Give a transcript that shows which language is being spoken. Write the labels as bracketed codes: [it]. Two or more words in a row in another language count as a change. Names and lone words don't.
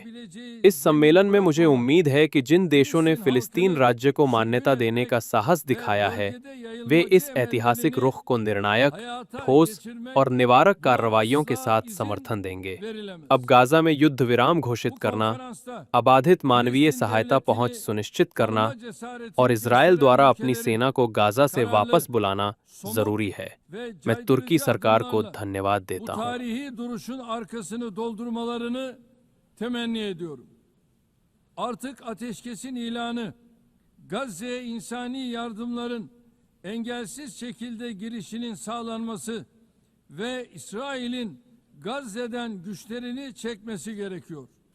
[hi] इस सम्मेलन में मुझे उम्मीद है कि जिन देशों ने फिलिस्तीन राज्य को मान्यता देने का साहस दिखाया है, वे इस ऐतिहासिक रुख को निर्णायक, ठोस और निवारक कार्रवाइयों के साथ समर्थन देंगे। अब गाजा में युद्ध विराम घोषित करना, अबाधित मानवीय सहायता पहुंच सुनिश्चित करना और इजरायल द्वारा अपनी सेना को गाजा से वापस बुलाना जरूरी है। मैं तुर्की सरकार को धन्यवाद [tr] bu [hi] देता हूं। [tr] tarihi duruşun arkasını doldurmalarını temenni ediyorum. Artık ateşkesin ilanı, Gazze'ye insani yardımların engelsiz şekilde girişinin sağlanması ve İsrail'in Gazze'den güçlerini çekmesi gerekiyor.